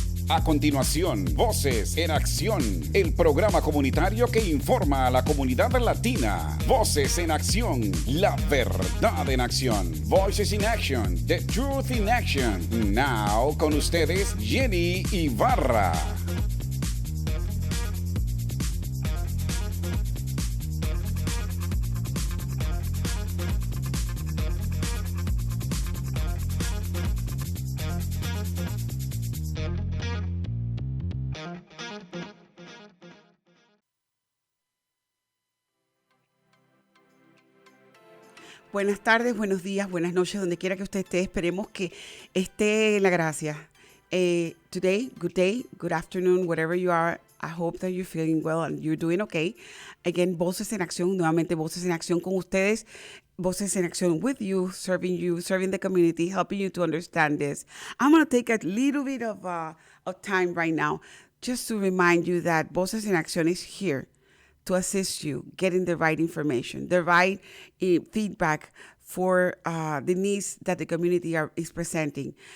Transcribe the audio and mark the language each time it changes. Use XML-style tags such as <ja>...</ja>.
<es>A continuación, Voces en Acción, el programa comunitario que informa a la comunidad latina. Voces en Acción, la verdad en acción.</es> <en>Voices in Action, the truth in action.</en> <es>Now, con ustedes, Jenny Ibarra. Buenas tardes, buenos días, buenas noches, donde quiera que usted esté. Esperemos que esté en la gracia.</es> <en>Today, good afternoon, wherever you are. I hope that you're feeling well and you're doing okay.</en> <es>Again, Voces en Acción, nuevamente Voces en Acción con ustedes.</es> <en>Voces en Acción with you, serving the community, helping you to understand this. I'm going to take a little bit of time right now just to remind you that Voces en Acción is here to assist you getting the right information, the right feedback for the needs that the community is presenting.</en>